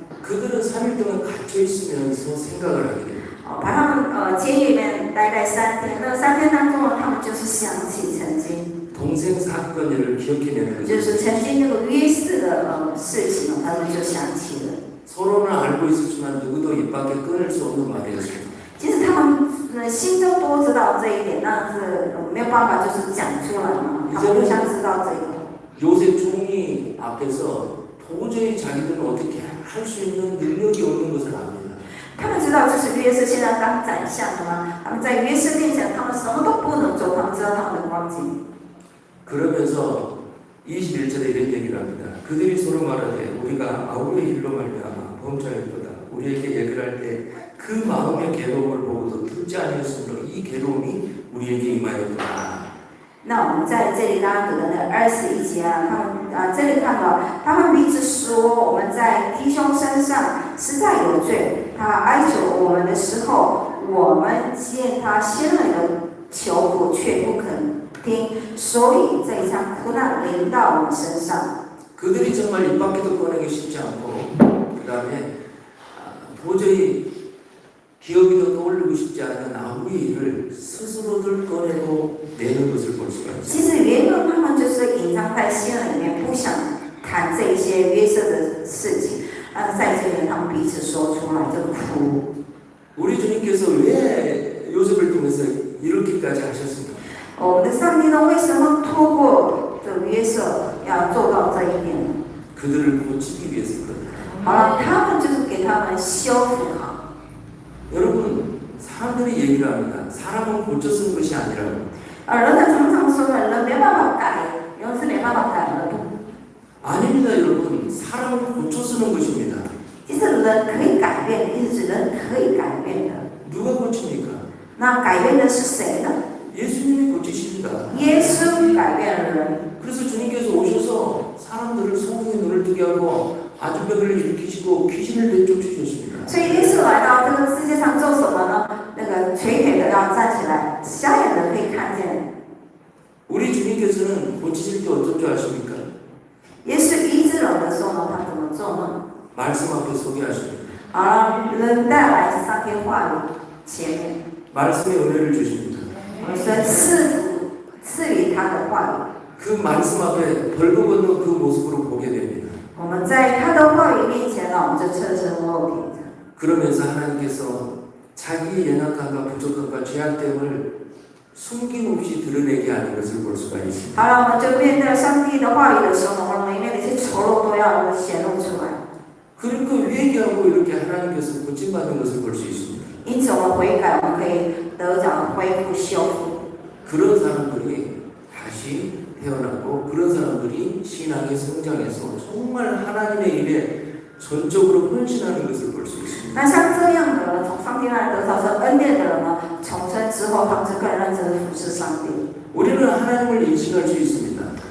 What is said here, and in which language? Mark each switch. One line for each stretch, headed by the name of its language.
Korean: 그들은 3일 동안 갇혀 있으면서 생각을 하게 됩니다.
Chinese: 把他们监狱里面待3天，那3天当中呢，他们就是想起曾经，
Korean: 동생 사건을 기억해내는
Chinese: 就
Korean: 거죠.
Chinese: 是曾经那个约瑟的事情呢，他们就想起了。
Korean: 서로는 알고 있었지만 누구도 입 밖에 꺼낼 수 없는 말이었습니다.
Chinese: 其实他们心中都知道这一点，但是没有办法就是讲出来嘛，他们互相知道这个。
Korean: 요셉 총리 앞에서 도저히 자기들은 어떻게 할 수 있는 능력이 없는 것을 압니다.
Chinese: 他们知道这是约瑟现在当宰相的嘛，他们在约瑟面前，他们什么都不能做，他们知道他们的光景。
Korean: 그러면서 21절에 이런 얘기를 합니다. 그들이 서로 말하되 우리가 아우의 일로 말미암아 범죄하였도다. 우리에게 얘기를 할 때 그 마음의 괴로움을 보고도 듣지 아니었으므로 이 괴로움이 우리에게 임하였도다.
Chinese: 那我们在这里刚刚读的那21节啊，他们这里看到他们彼此说，我们在弟兄身上实在有罪。他哀求我们的时候，我们见他先来的求苦，却不肯听，所以这一场苦难临到我们身上。
Korean: 그들이 정말 입 밖에도 꺼내기 쉽지 않고 그 다음에 도저히 기억이도 떠올리고 싶지 않은 아우의 일을 스스로들 꺼내고 내는 것을 볼 수가 있습니다.
Chinese: 其实原本他们就是隐藏在心里面，不想谈这些约瑟的事情，在这里他们彼此说出来，就哭。
Korean: 우리 주님께서 왜 요셉을 통해서 이렇게까지 하셨습니까?
Chinese: 我们的上帝呢，为什么透过这约瑟要做到这一点呢？
Korean: 그들을 고치기 위해서 그럽니다.
Chinese: 好了，他们就是给他们修复好。
Korean: 여러분 사람들이 얘기를 합니다. 사람은 고쳐 쓰는 것이 아니라고.
Chinese: 人呢常常说呢，人没办法改，人是没办法改的。
Korean: 아닙니다, 여러분. 사람은 고쳐 쓰는 것입니다.
Chinese: 其实人可以改变的，意思是人可以改变的。
Korean: 누가 고칩니까?
Chinese: 那改变的是谁呢？
Korean: 예수님이 고치십니다.
Chinese: 耶稣改变了人。
Korean: 그래서 주님께서 오셔서 사람들을 소문에 눈을 뜨게 하고 아주병을 일으키시고 귀신을 내쫓으셨습니다.
Chinese: 所以耶稣来到这个世界上做什么呢？那个瘸腿的要站起来，瞎眼的可以看见。
Korean: 우리 주님께서는 고치실 때 어떤 줄 아십니까?
Chinese: 耶稣医治人的时候呢，他怎么做呢？
Korean: 말씀 앞에 서게 하십니다.
Chinese: 人带来上天话语前面，
Korean: 말씀의 은혜를 주십니다.
Chinese: 所以赐予他的话语。
Korean: 그 말씀 앞에 벌거벗는 그 모습으로 보게 됩니다.
Chinese: 我们在他的话语面前呢，我们就侧身落地。
Korean: 그러면서 하나님께서 자기의 연약함과 부족함과 죄악됨을 숨김없이 드러내게 하는 것을 볼 수가 있습니다.
Chinese: 好了，我们就面对上帝的话语的时候呢，我们里面的一些丑陋都要显露出来。
Korean: 그러니까 회개하고 이렇게 하나님께서 고침받는 것을 볼 수 있습니다.
Chinese: 因此，我们悔改，我们可以得着恢复、修复。
Korean: 그런 사람들이 다시 태어나고 그런 사람들이 신앙의 성장에서 정말 하나님의 일에 전적으로 헌신하는 것을 볼 수 있습니다.
Chinese: 那像这样的人，从上帝那里得到这恩典的人呢，重生之后，他们是更认真的服侍上帝。
Korean: 우리는 하나님을 인식할 수 있습니다.